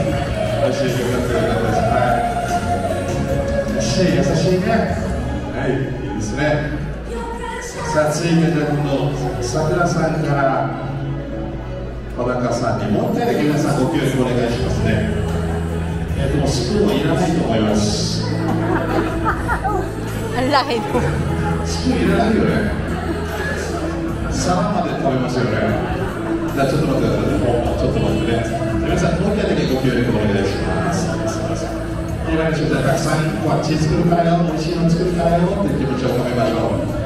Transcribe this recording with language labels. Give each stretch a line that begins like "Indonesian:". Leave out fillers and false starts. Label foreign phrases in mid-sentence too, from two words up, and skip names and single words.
Japanese: おいしい。よかったです。はい。優しいね。はい、いいですね。さあ続いて今度桜さんから小高さんにもう一回だけ皆さんご協力お願いしますね。でもスプーンはいらないと思います。
Filipino: Ang laki po.
Japanese: スプーンいらないよね。皿まで食べますよね。じゃあちょっと待ってください。ちょっと待ってね。皆さんもう一回だけご協力お願いします。お願いします。たくさんこっち作るからよ、美味しいの作るからよっていう気持ちを込めましょう。